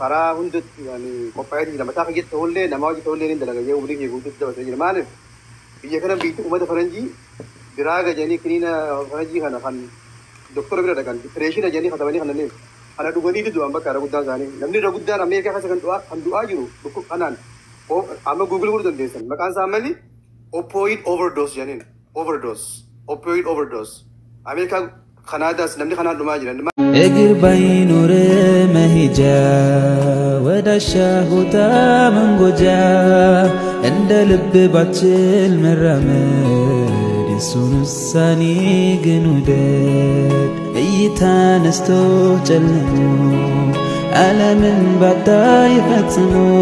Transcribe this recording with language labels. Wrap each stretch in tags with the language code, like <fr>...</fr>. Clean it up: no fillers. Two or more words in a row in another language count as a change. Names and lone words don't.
<om>karaa hundatti qophaa'ee jira mataa fayyadu ta'ullee namaa hojii ta'ullee ni dalaga jee umrii kee guutuutti dabalatee jira maaliif biyya kana biitti uummata faranjii biraa gajanii kiniina faranjii kana kan doktora bira dhaqan dipireeshina jedhanii katabanii kanneen kana dhuganii du'an bakka irra guddaan isaanii namni irra guddaan Ameerikaa keessa kan du'aa jiru dhukkub kanaan amma Google godhuu dandeessan maqaan isaa malli</om> <en>opioid overdose</en> <om>jedhaniin</om> <en>opioid overdose</en> <om>Ameerikaa Kanaadaas namni kanaan dhumaa jiran</om> <am>እግር ባይኖር መሄጃ ወዳሻሁታ መንጎጃ እንደ ልብ ባችል መራመድ የሱን ውሳኔ ግን ውደድ እይታ ነስቶ ጨልሞ ዓለምን ባታይ ፈጽሞ</am>